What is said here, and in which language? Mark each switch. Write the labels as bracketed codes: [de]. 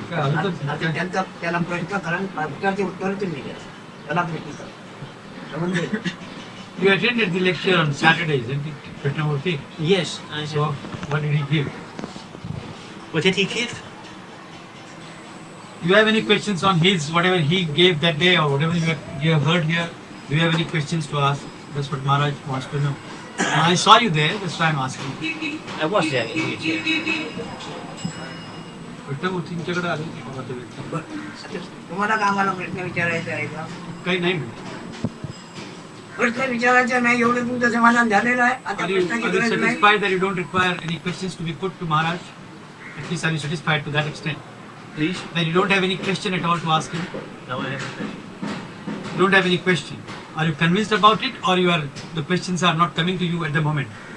[mr] आता त्याला प्रश्न करा, उत्तर तुम्ही द्या. त्याला प्रश्न करा, समजले. [en] You attended the lecture on Saturday, isn't it, Krishnamurti? Yes. So, what did he give? What did he give? Do you have any questions on whatever he gave that day or whatever you have heard here? Do you have any questions to ask? That's what Maharaj wants to know. And I saw you there, that's why I'm asking. I was there. [mr] कृष्णमूर्तींच्याकडे आले तुम्हाला कामाला प्रश्न विचारायचा आहे का? काही नाही म्हणले. प्रश्न विचारायचा नाही एवढं तुमचं समाधान झालेलं आहे. आता [en] Are you [mr] प्रश्नाची गरज नाही. [en] satisfied that you don't require any questions to be put to Maharaj? At least are you satisfied to that extent? Please. That you don't have any question at all to ask him? Now I have a question. You don't have any question. Are you convinced about it, or the questions are not coming to you at the moment?